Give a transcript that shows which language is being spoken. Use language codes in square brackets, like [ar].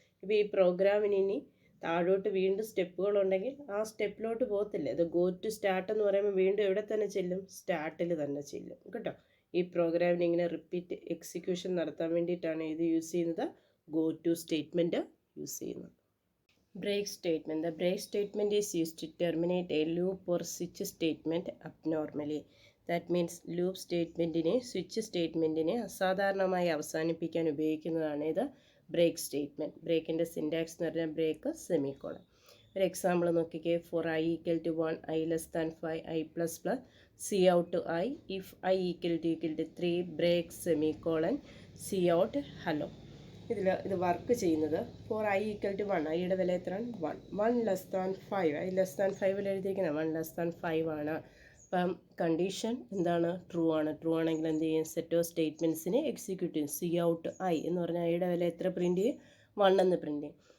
[ml] ഇപ്പോൾ ഈ പ്രോഗ്രാമിന് ഇനി താഴോട്ട് വീണ്ടും സ്റ്റെപ്പുകളുണ്ടെങ്കിൽ ആ സ്റ്റെപ്പിലോട്ട് പോകത്തില്ല. ഇത് ഗോ ടു സ്റ്റാർട്ട് എന്ന് പറയുമ്പോൾ വീണ്ടും എവിടെ തന്നെ ചെല്ലും, സ്റ്റാർട്ടിൽ തന്നെ ചെല്ലും. കേട്ടോ. ഈ പ്രോഗ്രാമിന് ഇങ്ങനെ റിപ്പീറ്റ് എക്സിക്യൂഷൻ നടത്താൻ വേണ്ടിയിട്ടാണ് ഇത് യൂസ് ചെയ്യുന്നത്, ഗോ ടു സ്റ്റേറ്റ്മെൻറ്റ് യൂസ് ചെയ്യുന്നത്. [en] Break statement. The break statement is used to terminate a loop or switch statement abnormally. That means [ml] loop statementനെ switch സ്റ്റേറ്റ്മെൻറ്റിനെ അസാധാരണമായി അവസാനിപ്പിക്കാൻ ഉപയോഗിക്കുന്നതാണ് ഇത് ബ്രേക്ക് സ്റ്റേറ്റ്മെൻറ്റ്. ബ്രേക്കിൻ്റെ സിൻറ്റാക്സ് എന്ന് പറഞ്ഞാൽ ബ്രേക്ക് സെമിക്കോളൻ. ഒരു എക്സാമ്പിൾ നോക്കിക്കേ. Four i=1, i<5, i++, cout i, if i=3, break semicolon, cout hello. ഇത് വർക്ക് ചെയ്യുന്നത് ഫോർ i=1, ഐയുടെ വില എത്രയാണ്, 1 1<5 എഴുതിയിരിക്കുന്നത് 1<5 ആണ്. അപ്പം കണ്ടീഷൻ എന്താണ്, ട്രൂ ആണ്. ട്രൂ ആണെങ്കിൽ എന്ത് ചെയ്യും, സെറ്റ് ഓഫ് സ്റ്റേറ്റ്മെൻറ്റ്സിനെ എക്സിക്യൂട്ട് ചെയ്യും. cout i എന്ന് പറഞ്ഞാൽ ഐയുടെ വില എത്ര പ്രിൻറ്റ് ചെയ്യും, 1 എന്ന് പ്രിൻറ്റ് ചെയ്യും.